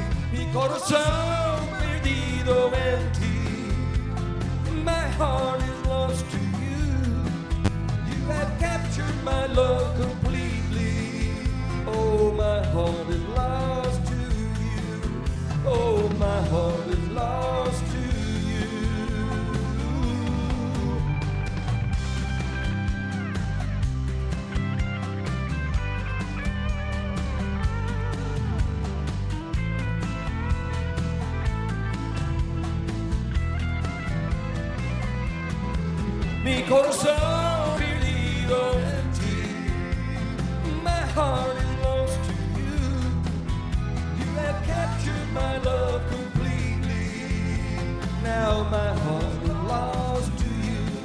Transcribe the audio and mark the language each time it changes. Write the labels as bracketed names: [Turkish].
[Spanish] Mi corazón perdido en ti. [English] My heart is lost to you. You have captured my love completely. Oh, my heart is lost to you. Oh, my heart is lost to you. [Spanish] Mi corazón perdido en ti. [English] My heart is lost to you. You have captured my love completely. Now my heart is lost to you.